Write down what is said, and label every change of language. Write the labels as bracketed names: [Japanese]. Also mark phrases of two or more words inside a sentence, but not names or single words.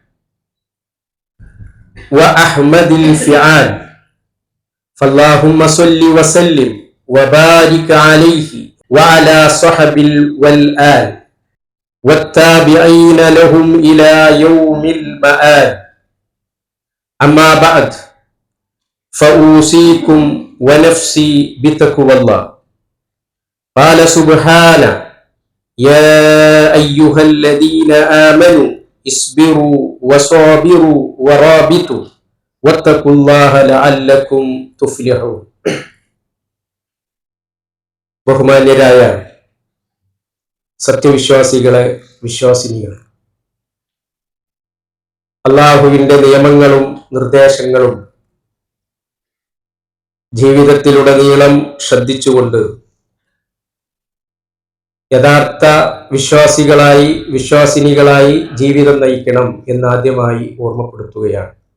[Arabic] وأحمد الفعال فاللهم صل وسلم وبارك عليه وعلى صحب والآل والتابعين لهم إلى يوم المآل أما بعد فأوصيكم ونفسي بتقوى الله. قال سبحانه: يا أيها الذين آمنوا اصبروا وصابروا ورابطوا واتقوا الله لعلكم تفلحون. [Malayalam] ബഹുമാന്യരായ സത്യവിശ്വാസികളെ, വിശ്വാസിനികളെ, അല്ലാഹുവിന്റെ നിയമങ്ങളും നിർദ്ദേശങ്ങളും ജീവിതത്തിലുടനീളം ശ്രദ്ധിച്ചുകൊണ്ട് യഥാർത്ഥ വിശ്വാസികളായി, വിശ്വാസിനികളായി ജീവിതം നയിക്കണം എന്നാദ്യമായി ഓർമ്മപ്പെടുത്തുകയാണ്.